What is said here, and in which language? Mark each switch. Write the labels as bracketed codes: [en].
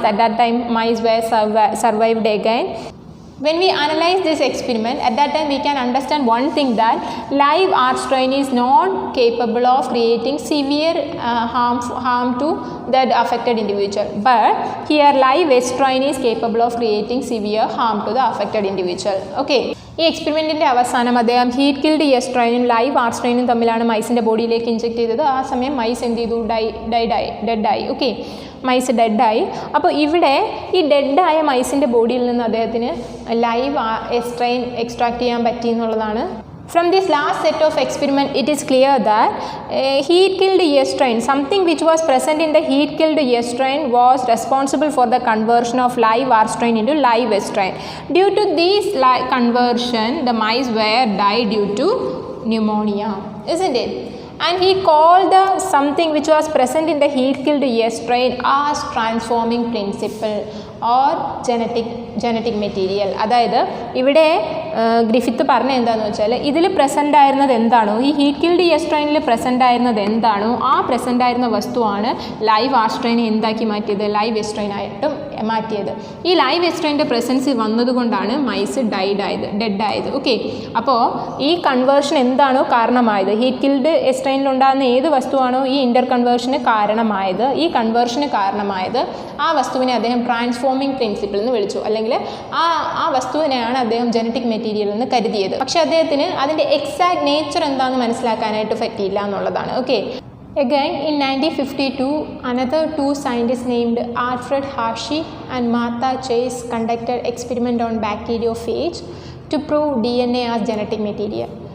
[en] At that time, mice were survived again. When we analyze this experiment, at that time we can understand one thing, that live R strain is not capable of creating severe harm to that affected individual, but here live S strain is capable of creating severe harm to the affected individual. [ml] Okay, ഈ എക്സ്പെരിമെൻറ്റിൻ്റെ അവസാനം അദ്ദേഹം heat killed S സ്ട്രെയിനും live R സ്ട്രെയിനും തമ്മിലാണ് മൈസിൻ്റെ ബോഡിയിലേക്ക് inject ചെയ്തത്. ആ സമയം mice എന്ത് ചെയ്തു? ഡെഡായി. Okay, mice ഡെഡായി. അപ്പോൾ ഇവിടെ ഈ ഡെഡായ മൈസിൻ്റെ ബോഡിയിൽ നിന്ന് അദ്ദേഹത്തിന് ലൈവ് എസ് സ്ട്രെയിൻ എക്സ്ട്രാക്ട് ചെയ്യാൻ പറ്റി എന്നുള്ളതാണ്. [en] From this last set of experiment, it is clear that heat killed S strain, something which was present in the heat killed S strain, was responsible for the conversion of live R strain into live S strain. Due to this conversion, the mice were died due to pneumonia, isn't it? And he called the something which was present in the heat killed S strain as transforming principle or genetic material. [ml] അതായത് ഇവിടെ Griffith പറഞ്ഞ എന്താണെന്ന് വെച്ചാൽ, ഇതിൽ present ആയിരുന്നത് എന്താണോ, ഈ heat killed S സ്ട്രെയിനിൽ present ആയിരുന്നത് എന്താണോ, ആ പ്രസൻ്റ് ആയിരുന്ന വസ്തുവാണ് ലൈവ് ആർ സ്ട്രെയിനെ എന്താക്കി മാറ്റിയത്? ലൈവ് എസ് സ്ട്രെയിൻ ആയിട്ടും മാറ്റിയത്. ഈ ലൈവ് എസ് സ്ട്രെയിൻ്റെ പ്രസൻസ് വന്നതുകൊണ്ടാണ് മൈസ് ഡെഡായത്. ഓക്കെ, അപ്പോൾ ഈ കൺവേർഷൻ എന്താണോ കാരണമായത്, ഹീറ്റ് കിൽഡ് എസ് സ്ട്രെയിനിലുണ്ടാകുന്ന ഏത് വസ്തുവാണോ ഈ ഇൻ്റർ കൺവേർഷന് കാരണമായത്, ഈ കൺവേർഷന് കാരണമായത്, ആ വസ്തുവിനെ അദ്ദേഹം ട്രാൻസ്ഫോമിംഗ് പ്രിൻസിപ്പിൾ എന്ന് വിളിച്ചു. അല്ലെങ്കിൽ ആ വസ്തുവിനെയാണ് അദ്ദേഹം ജനറ്റിക് മെറ്റീരിയൽ എന്ന് കരുതിയത്. പക്ഷേ അദ്ദേഹത്തിന് അതിൻ്റെ എക്സാക്ട് നേച്ചർ എന്താണെന്ന് മനസ്സിലാക്കാനായിട്ട് പറ്റിയില്ല എന്നുള്ളതാണ്. [en] Okay, again in 1952 another 2 scientists named Alfred Hershey and Martha Chase conducted experiment on bacteriophage to prove DNA as genetic material.